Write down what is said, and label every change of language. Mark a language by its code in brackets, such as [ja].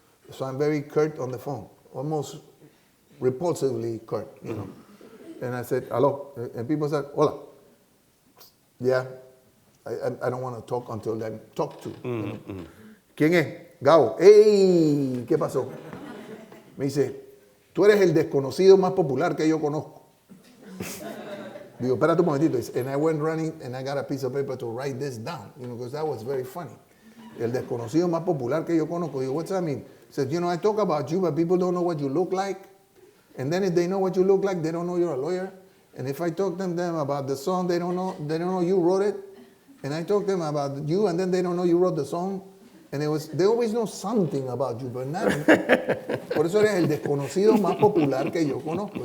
[en] So I'm very curt on the phone, almost repulsively curt, And I said, hello. And people said, hola. Yeah, I don't want to talk until I'm talked to. [es] ¿Quién es? Gabo. [en] Hey, [es] ¿qué pasó? Me dice, tú eres el desconocido más popular que yo conozco. Digo, espérate un momentito. [en] And I went running and I got a piece of paper to write this down, because that was very funny. [es] El desconocido más popular que yo conozco. Digo, [en] what's that mean? He said, I talk about you, but people don't know what you look like. And then if they know what you look like, they don't know you're a lawyer. And if I talk to them about the song, they don't know you wrote it. And I talk to them about you, and then they don't know you wrote the song. And they always know something about you, but not. [es] Por eso eres el desconocido más popular que yo conozco.